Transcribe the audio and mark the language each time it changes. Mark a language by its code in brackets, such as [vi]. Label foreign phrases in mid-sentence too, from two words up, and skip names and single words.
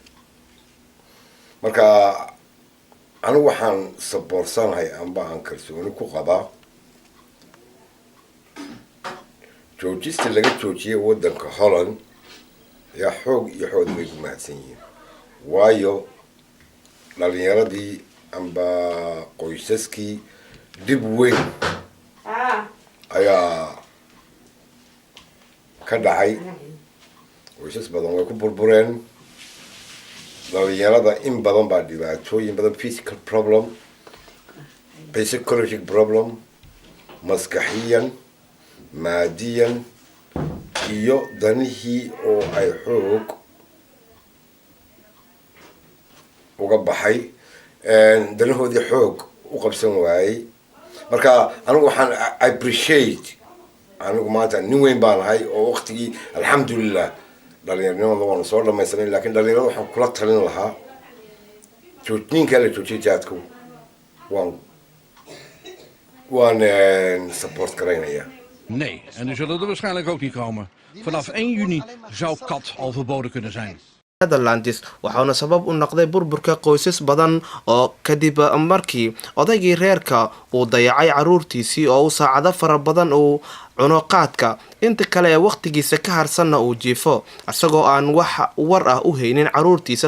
[so] marka anigu waxaan saborsanahay amba aan kalsooni ku qabaa joojista laga joojiyay wadanka Holland yaa xoog iyo xoog bay ku mahadsan yihiin, waayo dhalinyaradii amba qoysaskii dib weyn ayaa ka dhacay. qoysas badan way ku burbureen, dhalinyarada in badan baa dhibaatooyin badan, [en] physical problem, psychological problem, [so] maskaxiyan, maadiyan iyo danihii oo ay xoog uga baxay, danahoodii xoog u qabsan waayay. marka anigu waxaan appreciate, anigu maanta nin weyn baan ahay oo waqtigii alxamdulillah dhalinyaronimada waan soo dhamaysanay, laakiin dhalinyarada waxaan kula talin lahaa joojinka la joojiyay jaadku waan support garaynaya. [nl] Nee, en die zullen er waarschijnlijk ook niet komen. Vanaf 1 juni zou kat al verboden kunnen zijn. [so] Netherlands waxaana sabab u noqday burburka qoysas badan oo kadib markii odaygii reerka uu dayacay caruurtiisii oo uu saacado fara badan uu cuno qaadka, inta kale ee waqtigiisa ka harsanna uu jiifo asagoo aan wax war ah u haynin caruurtiisa.